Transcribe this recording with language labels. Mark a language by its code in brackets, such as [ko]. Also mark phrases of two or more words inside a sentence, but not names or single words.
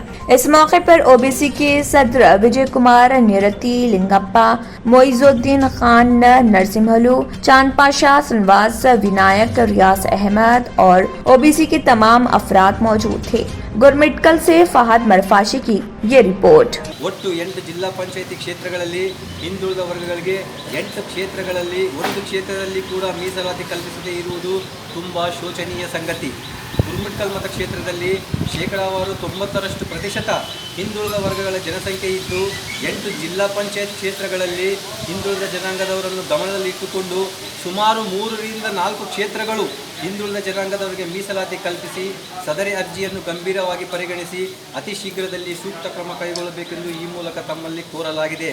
[ur] اس موقع پر OBC کے صدر وجے کمار نرتی لنگپا، معز الدین خان نرسمہلو، چاند پاشا، سری نواس ونائک، ریاض احمد اور OBC کے تمام افراد موجود تھے. گرمٹکل سے فہد مرفاشی کی یہ رپورٹ. [kn] ಒಟ್ಟು 8 ಜಿಲ್ಲಾ ಪಂಚಾಯಿತಿ ಕ್ಷೇತ್ರಗಳಲ್ಲಿ ಹಿಂದುಳಿದ ವರ್ಗಗಳಿಗೆ 8 ಕ್ಷೇತ್ರಗಳಲ್ಲಿ ಒಂದು ಕ್ಷೇತ್ರದಲ್ಲಿ ಕೂಡ ಮೀಸಲಾತಿ ಕಲ್ಪಿಸದೇ ಇರುವುದು ತುಂಬ ಶೋಚನೀಯ ಸಂಗತಿ. ಗುರುಮಿಟ್ಕಲ್ ಮತಕ್ಷೇತ್ರದಲ್ಲಿ ಶೇಕಡಾವಾರು 90% ಹಿಂದುಳಿದ ವರ್ಗಗಳ ಜನಸಂಖ್ಯೆ ಇದ್ದು 8 ಜಿಲ್ಲಾ ಪಂಚಾಯತ್ ಕ್ಷೇತ್ರಗಳಲ್ಲಿ ಹಿಂದುಳಿದ ಜನಾಂಗದವರನ್ನು ಗಮನದಲ್ಲಿಟ್ಟುಕೊಂಡು ಸುಮಾರು 3 ರಿಂದ 4 ಕ್ಷೇತ್ರಗಳು ಹಿಂದುಳಿದ ಜನಾಂಗದವರಿಗೆ ಮೀಸಲಾತಿ ಕಲ್ಪಿಸಿ ಸದರಿ ಅರ್ಜಿಯನ್ನು ಗಂಭೀರವಾಗಿ ಪರಿಗಣಿಸಿ ಅತಿ ಶೀಘ್ರದಲ್ಲಿ ಸೂಕ್ತ ಕ್ರಮ ಕೈಗೊಳ್ಳಬೇಕೆಂದು ಈ ಮೂಲಕ ತಮ್ಮಲ್ಲಿ ಕೋರಲಾಗಿದೆ.